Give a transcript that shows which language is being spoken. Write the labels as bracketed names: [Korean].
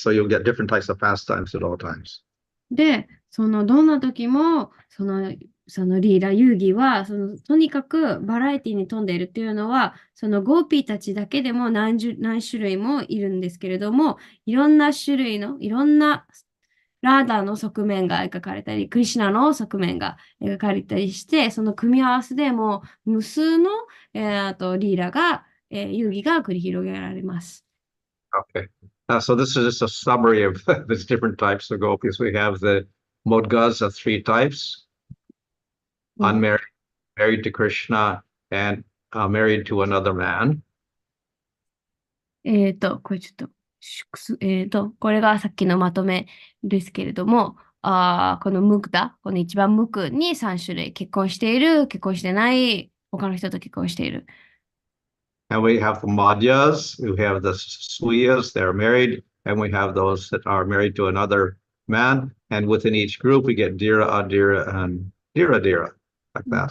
[English] So you'll get different types of pastimes at all times. [Japanese] で、どんな時も、そのリーダー、遊戯は、とにかくバラエティに富んでいるっていうのは、そのゴーピーたちだけでも何種類もいるんですけれども、いろんな種類の、いろんなラーダーの側面が描かれたり、クリシュナの側面が描かれたりして、その組み合わせでも無数の、リーダーが、遊戯が繰り広げられます。 [English] Okay. So this is just a summary of these different types of gopis. We have the Modgas of 3 types, unmarried, married to Krishna, and married to another man. [Japanese] これちょっと、これがさっきのまとめですけれども、このムクダ、この一番ムクに3種類、結婚している、結婚してない、他の人と結婚している。 [English] And we have the Madhyas, we have the Swiyas, they're married, and we have those that are married to another man. And within each group, we get Dira, Adira, and Dira, like that.